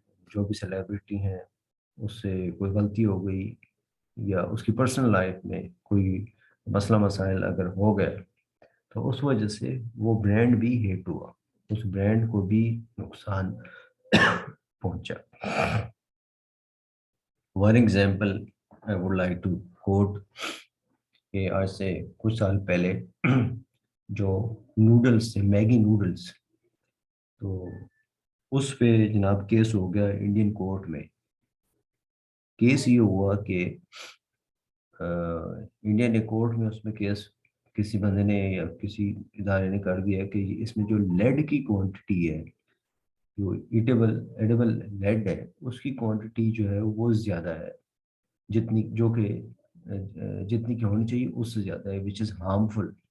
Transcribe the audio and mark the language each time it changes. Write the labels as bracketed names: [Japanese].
[Urdu] جو بھی سیلیبریٹی ہیں اس سے کوئی غلطی ہو گئی یا اس کی پرسنل لائف میں کوئی مسئلہ مسائل اگر ہو گئے، تو اس وجہ سے وہ برانڈ بھی ہیٹ ہوا، اس برانڈ کو بھی نقصان پہنچا. [English] One example I would like to quote [Urdu] کہ آج سے کچھ سال پہلے جو نوڈلس تھے، میگی نوڈلس، تو اس پہ جناب کیس ہو گیا انڈین کورٹ میں. کیس یہ ہوا کہ انڈین کورٹ میں اس میں کیس کسی بندے نے یا کسی ادارے نے کر دیا کہ اس میں جو لیڈ کی کوانٹٹی ہے، جو ایڈیبل لیڈ ہے، اس کی کوانٹٹی جو ہے وہ زیادہ ہے، جتنی جو کہ جتنی کی ہونی چاہیے اس سے زیادہ ہے، [English] Which is harmful.